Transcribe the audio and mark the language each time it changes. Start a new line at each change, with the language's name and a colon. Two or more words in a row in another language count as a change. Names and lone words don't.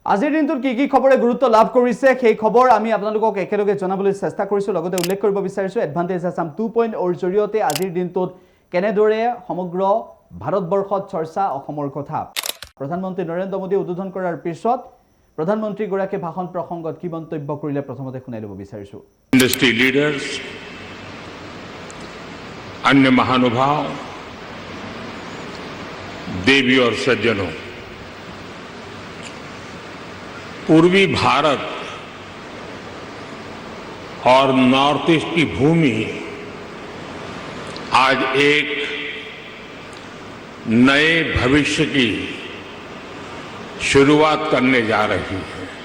Assamese: আজিৰ দিনটোত কি খবৰে গুৰুত্ব লাভ কৰিছে সেই খবৰ আমি আপোনালোকক একেলগে জনাবলৈ চেষ্টা কৰিছো লগতে উল্লেখ কৰিব বিচাৰিছো এডভান্টেজ আসাম 2.0 জৰিয়তে আজিৰ দিনটোত কেনেদৰে সমগ্ৰ ভাৰতবৰ্ষত চৰ্চা অসমৰ কথা প্ৰধানমন্ত্ৰী নৰেন্দ্ৰ মোদী উদ্বোধন কৰাৰ পিছত প্ৰধানমন্ত্ৰী গৰাকী ভাষণ প্ৰসংগত কি মন্তব্য কৰিলে প্ৰথমতে শুনাই ল'ব বিচাৰিছো
English: industry leaders
Hindi: अन्य महानुभाव देवी और सज्जनों पूर्वी भारत और नॉर्थ ईस्ट की भूमि आज एक नए भविष्य की शुरुआत करने जा रही है।